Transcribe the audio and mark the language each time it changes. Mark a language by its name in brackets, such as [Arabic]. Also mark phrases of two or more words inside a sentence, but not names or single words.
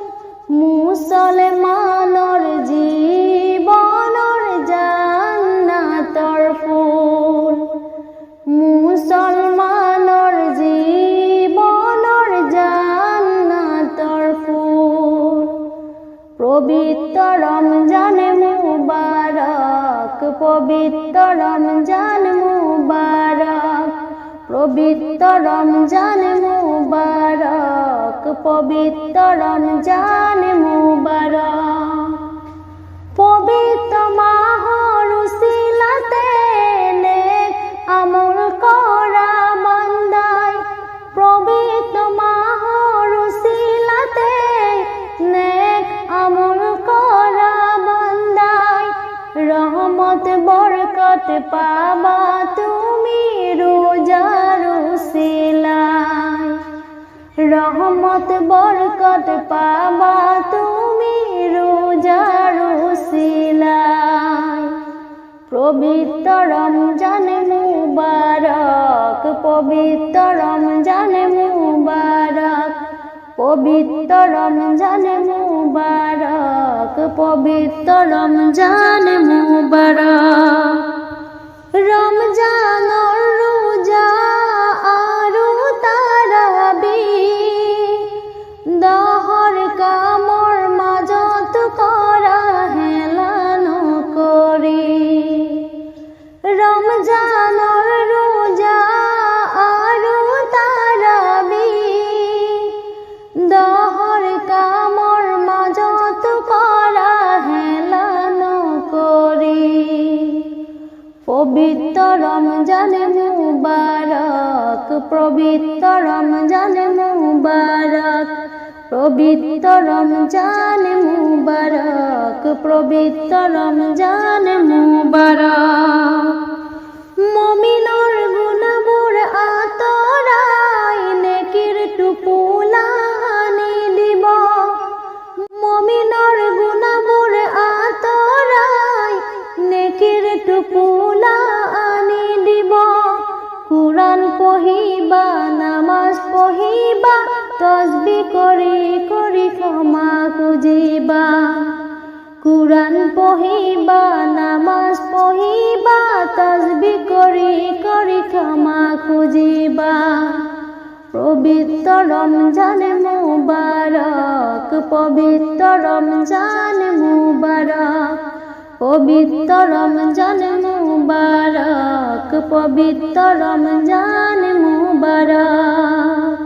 [Assamese] মুছলমানৰ জীৱনৰ জান্নাতৰ ফুল, মুছলমানৰ জীৱনৰ জান্নাতৰ ফুল। পবিত্ৰ ৰমজান মুবাৰক, পবিত্ৰ ৰমজান মুবাৰক, পবিত্ৰ ৰমজান মুবারক, পবিত্র রমজান মুবারক। পবিত্র মাহৰ উছিলাতে নেক আমল কৰা বান্দাই, পবিত্র মাহৰ উছিলাতে নেক আমল কৰা বান্দাই, [Bangla] রহমত বরকত পাবা তুমি রোজার উছিলাই। রহমত বরকত পাবা তুমি রোজার উছিলাই। পবিত্র রমজান মুবারক, পবিত্র রমজান মুবারক, পবিত্র রমজান মুবারক, পবিত্র রমজান মুবারক। [Assamese] রমজানৰ রোজা আৰু তাৰাবি, দহৰ কামৰ মাজত কৰা হেলা নকৰি। ৰমজানৰ রোজা আৰু তাৰাবি, দহৰ কামৰ মাজত কৰা হেলা নকৰি। [Bangla] পবিত্র রমজান মুবারক, পবিত্র রমজান মুবারক, পবিত্র রমজান মুবারক, পবিত্র রমজান মুবারক। [Assamese] মুমিনৰ গুণাবোৰ আঁতৰাই নেকিৰ টোপোলা আনি দিব। মুমিনৰ গুণাবোৰ আঁতৰাই নেকিৰ টোপোলা আনি দিব। কুৰাণ পঢ়িবা, নামাজ পঢ়িবা, তসবিহ কৰি কৰি ক্ষমা খুজিবা। কুৰাণ পঢ়িবা, নামাজ পঢ়িবা, তসবিহ কৰি কৰি ক্ষমা খুজিবা। [Bangla] পবিত্র রমজান মুবারক, পবিত্র রমজান মুবারক, পবিত্র রমজান মুবারক, পবিত্র রমজান মুবারক।